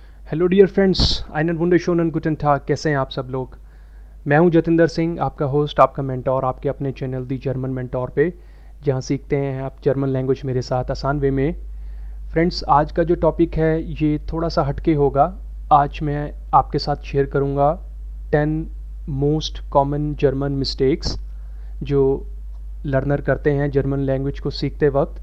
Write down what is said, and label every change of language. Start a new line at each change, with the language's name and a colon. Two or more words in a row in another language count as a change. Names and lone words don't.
English: hello dear friends,
German: einen wunderschönen guten Tag।
Hindi: कैसे हैं आप सब लोग। मैं हूं जतिंदर सिंह, आपका होस्ट, आपका मेंटोर, आपके अपने चैनल दी जर्मन मेंटोर पे, जहां सीखते हैं आप
English: German language
Hindi: मेरे साथ आसान वे में। फ्रेंड्स, आज का जो टॉपिक है ये थोड़ा सा हटके होगा। आज मैं आपके साथ शेयर करूंगा 10
English: most common German mistakes
Hindi: जो लर्नर करते हैं जर्मन लैंग्वेज को सीखते वक्त।